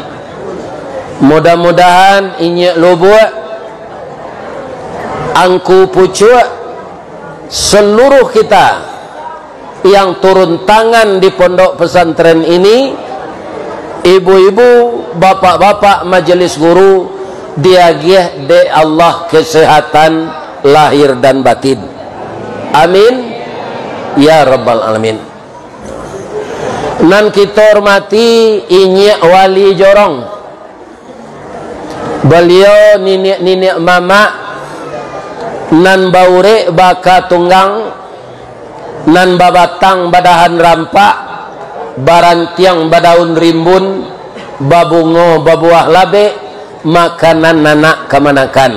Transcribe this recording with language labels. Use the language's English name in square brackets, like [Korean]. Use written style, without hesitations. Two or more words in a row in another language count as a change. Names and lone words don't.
[Indonesian] Mudah-mudahan ini lubuk angku pucuk seluruh kita yang turun tangan di pondok pesantren ini, ibu-ibu, bapak-bapak majelis guru, [Minangkabau] diagih de Allah [Indonesian] kesehatan lahir dan batin. [Arabic] Amin ya rabbal alamin. [Minangkabau] Nan kita hormati Inyi Wali Jorong. Beliau nenek mama nan baure baka tunggang, nan babatang badahan rampak, barantiang badaun rimbun, babungo babuah labe, makanan nanak kemanakan.